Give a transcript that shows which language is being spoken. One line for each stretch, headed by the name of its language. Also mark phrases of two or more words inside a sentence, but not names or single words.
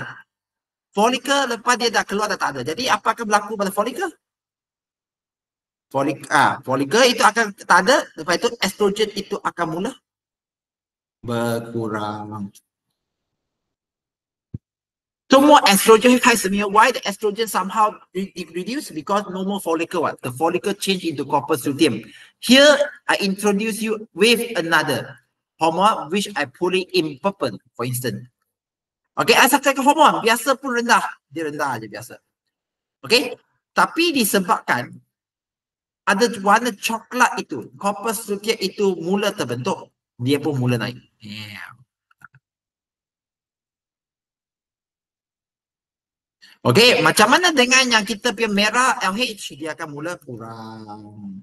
Malay: Follicle lepas dia dah keluar dah tak ada. Jadi, apa akan berlaku pada follicle? Follicle itu akan tak ada. Lepas itu, estrogen itu akan mula berkurang. Semua estrogen
Chinese: 开始没有
English: why the estrogen somehow reduced? Because no more follicle. What? The follicle change into
Latin: corpus luteum.
English: Here, I introduce you with another hormone which I put it in purple, for instance.
Malay: Okay, asal cakap hormon, biasa pun rendah. Dia rendah aja biasa. Okay, tapi disebabkan ada warna coklat itu,
Latin: corpus luteum
Malay: itu mula terbentuk, dia pun mula naik.
English: Yeah.
Malay: Okey, macam mana dengan yang kita punya merah LH, dia akan mula kurang.